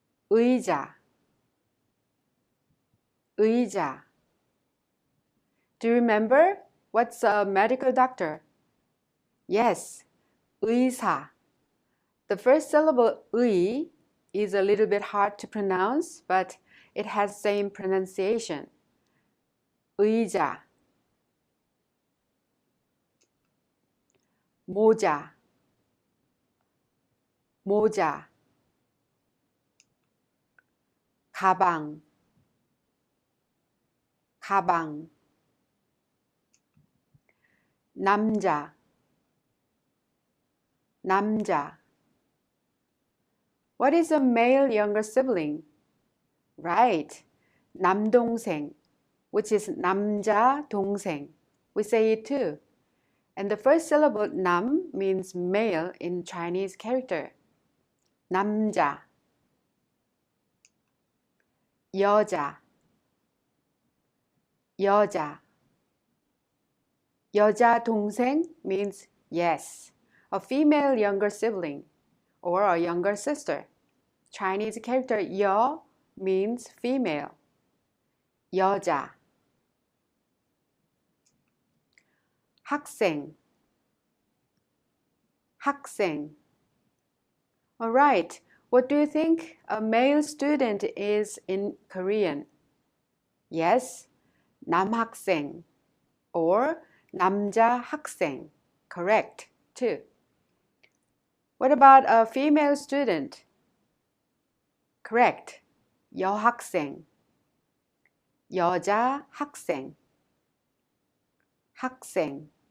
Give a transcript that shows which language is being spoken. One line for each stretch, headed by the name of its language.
Korean: 의자, 의자.
English: Do you remember what's a medical doctor? Yes, 의사. The first syllable 의 is a little bit hard to pronounce, but it has same pronunciation.
Korean: 의자, 모자, 모자, 가방, 가방, 남자, 남자.
English: What is a male younger sibling? Right, 남동생, which is
Korean: 남자 동생.
English: We say it too. And the first syllable 남 means male in Chinese character.
Korean: 남자, 여자, 여자. 여자 동생
English: means yes, a female younger sibling or a younger sister. Chinese character 여 means female.
Korean: 여자. 학생, 학생.
English: All right, what do you think a male student is in Korean?
Korean: Yes, 남학생 or 남자 학생.
English: Correct, too. What about a female student?
Korean: Correct, 여학생, 여자 학생, 학생.